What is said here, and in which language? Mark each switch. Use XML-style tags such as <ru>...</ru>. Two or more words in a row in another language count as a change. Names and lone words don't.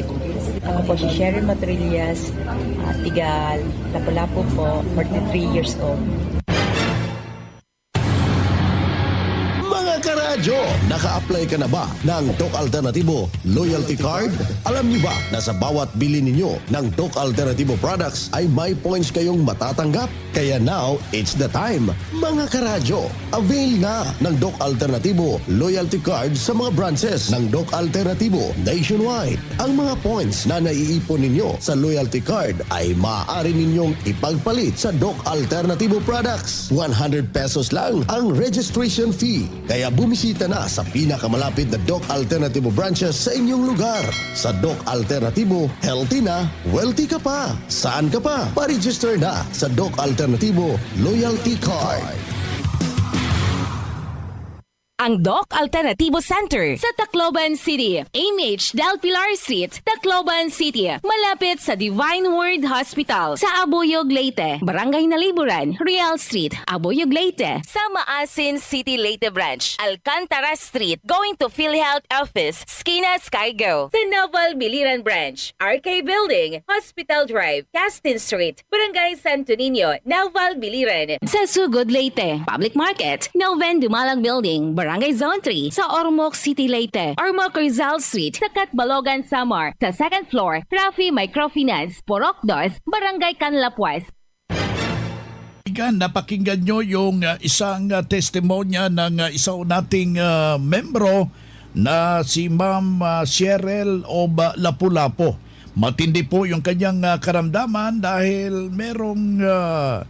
<tl>Ako po si Sherry Matrillas, tiga Lapu-Lapu po, 43</tl> <en>years old.</en> <tl>Karadyo, naka-apply ka na ba ng Doc Alternatibo Loyalty Card? Alam niyo ba na sa bawat bili ninyo ng Doc Alternatibo products ay may points kayong matatanggap?</tl> <en>Kaya now, it's the time.</en> <tl>Mga karadyo, avail na ng Doc Alternatibo Loyalty Card sa mga branches ng Doc Alternatibo nationwide. Ang mga points na naiipon ninyo sa Loyalty Card ay maaari ninyong ipagpalit sa Doc Alternatibo products. 100 pesos lang ang</tl> <en>registration fee.</en> <tl>Kaya bumisita na sa pinakamalapit na Doc Alternatibo branches sa inyong lugar. Sa Doc Alternatibo, healthy na, wealthy ka pa. Saan ka pa? Pa-register na sa Doc Alternatibo Loyalty Card. Ang Doc Alternativo Center sa Tacloban City, AMH Del Pilar Street, Tacloban City, malapit sa Divine Word Hospital sa Abuyog, Leyte, Barangay Naliburan, Real Street, Abuyog, Leyte, sa Maasin City, Leyte Branch, Alcantara Street,</tl> <en>going to</en> <tl>PhilHealth Office, Skina Skygo, sa Naval Biliran Branch, RK Building, Hospital Drive, Castin Street, Barangay Santo Niño, Naval Biliran, sa Sugod, Leyte, Public Market, Noven Dumalang Building, Barangay Zone 3 sa Ormoc City, Leyte. Ormoc Rizal Street sa Catbalogan, Samar. Sa 2nd floor, Rafi Microfinance, Porok 2, Barangay Canlapuas. Napakinggan nyo yung isang testimonya ng isang nating membro na si Ma'am Cheryl of Lapu-Lapu. Matindi po yung kanyang karamdaman dahil merong dysmenorrhea.</tl>